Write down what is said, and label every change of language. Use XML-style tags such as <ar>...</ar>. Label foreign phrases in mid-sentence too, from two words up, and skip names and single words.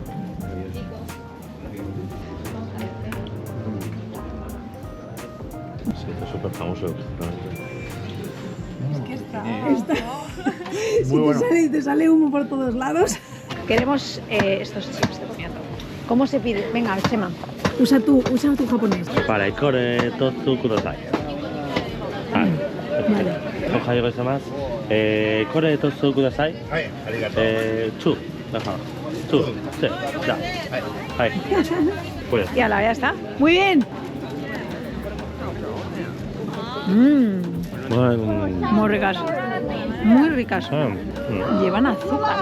<es>Sí, es súper famoso. Muy bueno. Te sale humo por todos lados. Queremos estos chips de comiendo. ¿Cómo se pide? Venga, Chema. Usa tu japonés. Vale,</es> <ja>kore tozu kudasai.</ja> <es>Vale.</es> <ja>Ohayou gozaimasu. Kore tozu kudasai. Chu. Chu. Sí. Ya.</ja> <es>Pues. Y ala, ya está. Muy bien. Muy ricas. Muy ricas. Llevan azúcar.</es>